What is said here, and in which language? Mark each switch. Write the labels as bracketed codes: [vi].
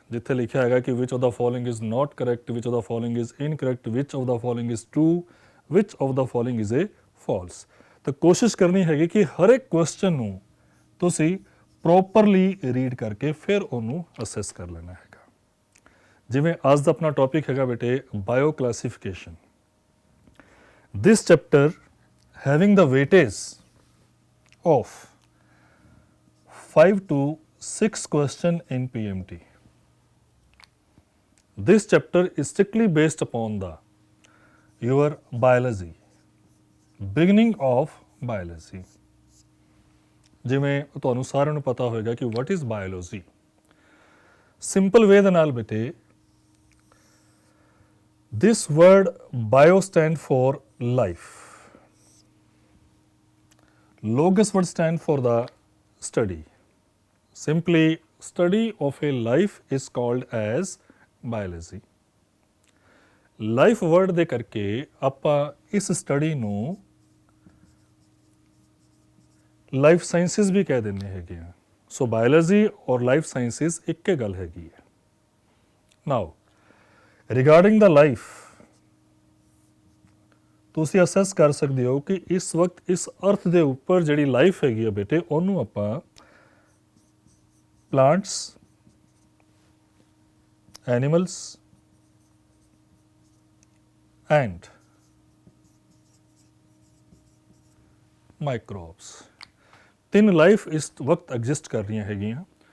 [pa] ਜਿੱਥੇ ਲਿਖਿਆ ਹੈਗਾ ਕਿ [en] Which of the following is not correct, which of the following is incorrect, which of the following is true, which of the following is a false. [pa] ਤਾਂ ਕੋਸ਼ਿਸ਼ ਕਰਨੀ ਹੈਗੀ ਕਿ ਹਰ ਇੱਕ ਕੁਐਸਚਨ ਨੂੰ ਤੁਸੀਂ ਪ੍ਰੋਪਰਲੀ ਰੀਡ ਕਰਕੇ ਫਿਰ ਉਹਨੂੰ ਅਸੈਸ ਕਰ ਲੈਣਾ ਹੈਗਾ। ਜਿਵੇਂ ਅੱਜ ਦਾ ਆਪਣਾ ਟੌਪਿਕ ਹੈਗਾ ਬੇਟੇ bio classification. [en] This chapter having the weightage of 5 to 6 question in PMT। This chapter is strictly based upon the your biology, beginning of biology। [pa] ਜਿਵੇਂ ਤੁਹਾਨੂੰ ਸਾਰਿਆਂ ਨੂੰ ਪਤਾ ਹੋਏਗਾ ਕਿ [en] What is biology. Simple way [pa] ਦੇ ਨਾਲ ਬੇਟੇ, [en] this word bio stand for life. Logos would stand for the study. Simply, study of a life is called as biology. [pa] Life word ਦੇ ਕਰਕੇ ਆਪਾਂ ਇਸ ਸਟੱਡੀ ਨੂੰ ਲਾਈਫ ਸਾਇੰਸਿਸ ਵੀ ਕਹਿ ਦਿੰਦੇ ਹੈਗੇ ਆ। ਸੋ ਬਾਇਓਲੋਜੀ ਔਰ ਲਾਈਫ ਸਾਇੰਸਿਸ ਇੱਕ ਹੀ ਗੱਲ ਹੈਗੀ ਹੈ। [en] now regarding the life, [pa] ਤੁਸੀਂ ਅਸੈਸ ਕਰ ਸਕਦੇ ਹੋ ਕਿ ਇਸ ਵਕਤ ਇਸ ਅਰਥ ਦੇ ਉੱਪਰ ਜਿਹੜੀ ਲਾਈਫ ਹੈਗੀ ਆ ਬੇਟੇ, ਉਹਨੂੰ ਆਪਾਂ ਪਲਾਂਟਸ, ਐਨੀਮਲਸ ਐਂਡ ਮਾਈਕਰੋਬਸ, ਤਿੰਨ ਲਾਈਫ ਇਸ ਵਕਤ ਐਗਜ਼ਿਸਟ ਕਰ ਰਹੀਆਂ ਹੈਗੀਆਂ।